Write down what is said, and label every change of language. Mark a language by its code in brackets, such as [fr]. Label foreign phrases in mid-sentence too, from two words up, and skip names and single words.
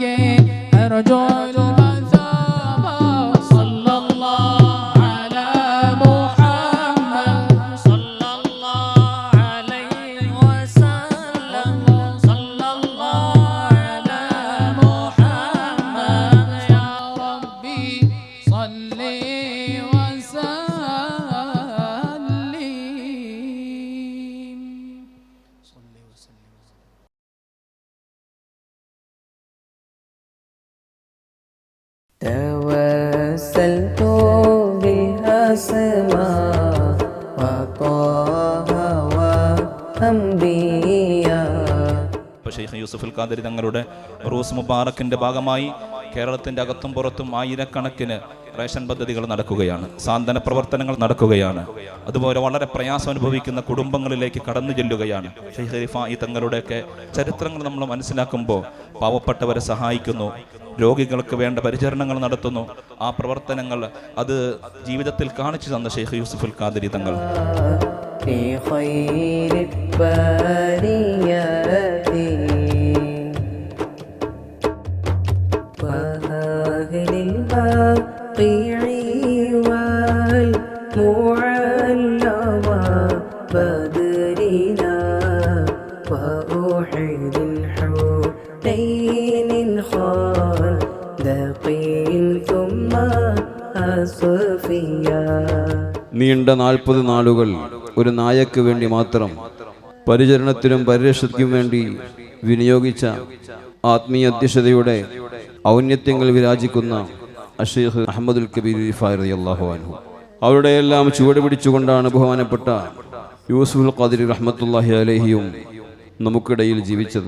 [ar] أرجو المثابة صلى الله على محمد صلى الله عليه وسلم صلى الله على محمد يا ربي صل وسلم. توسلت بها سما وطه وأنبياء. [ml] ഷെയ്ഖ് യൂസുഫുൽ ഖാദിരി തങ്ങളുടെ റൂസ് മുബാറക്കിന്റെ ഭാഗമായി കേരളത്തിന്റെ അകത്തും പുറത്തും ആയിരക്കണക്കിന് റേഷൻ പദ്ധതികൾ നടക്കുകയാണ്, സാന്ത്വന പ്രവർത്തനങ്ങൾ നടക്കുകയാണ്. അതുപോലെ വളരെ പ്രയാസം അനുഭവിക്കുന്ന കുടുംബങ്ങളിലേക്ക് കടന്നു ചെല്ലുകയാണ്. ഷെയ്ഖ് റിഫായി തങ്ങളുടെയൊക്കെ ചരിത്രങ്ങൾ നമ്മൾ മനസ്സിലാക്കുമ്പോൾ പാവപ്പെട്ടവരെ സഹായിക്കുന്നു, രോഗികൾക്ക് വേണ്ട പരിചരണങ്ങൾ നടത്തുന്നു. ആ പ്രവർത്തനങ്ങൾ അത് ജീവിതത്തിൽ കാണിച്ചു തന്ന ഷെയ്ഖ് യൂസുഫുൽ ഖാദിരി തങ്ങൾ. [ar] في خير البريات وأهل البقيع والمعلى بدرنا وأحد الحسين الخندق ثم أصفيا. [ml] നീണ്ട 40 നാളുകൾ ഒരു നായക്ക് വേണ്ടി മാത്രം പരിചരണത്തിനും പരിരക്ഷയ്ക്കും വേണ്ടി വിനിയോഗിച്ച ആത്മീയ അധ്യക്ഷതയുടെ ഔന്നത്യങ്ങൾ വിരാജിക്കുന്ന അഷേഖ് അഹമ്മദുൽ കബീർ റിഫായി [ar] رضي الله عنه [ml] അവരുടെ എല്ലാം ചുവട് പിടിച്ചുകൊണ്ടാണ് ബഹുമാനപ്പെട്ട യൂസുഫുൽ ഖാദിരി [ar] رحمة الله عليه [ml] നമുക്കിടയിൽ ജീവിച്ചത്.